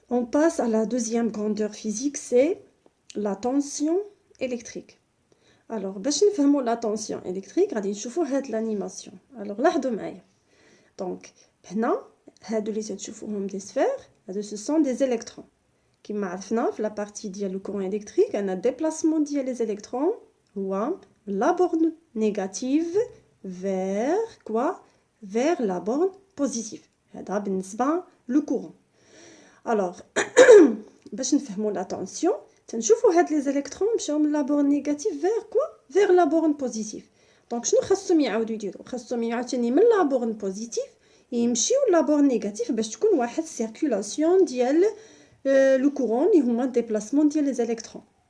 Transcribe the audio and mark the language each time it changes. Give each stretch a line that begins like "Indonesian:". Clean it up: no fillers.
French: passe à la deuxième grandeur physique, c'est la tension électrique.
Arabic: Alors, باش نفهموا
French: la tension électrique,
Arabic: غادي نشوفوا هاد l'animation. Alors, لاحظوا معايا.
French: Donc,
Arabic: هنا هادو اللي تشوفوهم
French: des sphères,
Arabic: هادو
French: ce sont des électrons.
Arabic: كما عرفنا في la partie ديال le courant électrique, أن déplacement ديال les électrons هو
French: la borne négative vers quoi? Vers la borne positive.
Arabic: هذا بالنسبة
French: le courant. Alors,
Arabic: باش نفهموا
French: la tension,
Arabic: تنشوفوا هاد
French: les électrons
Arabic: مشاو من
French: la borne négative vers quoi? Vers la borne positive.
Arabic: Donc شنو خاصهم يعاودوا يديروا؟ خاصهم عاوتاني من
French: la borne positive
Arabic: يمشيو
French: la borne négative
Arabic: باش تكون واحد circulation ديال le courant اللي هما déplacement ديال les électrons.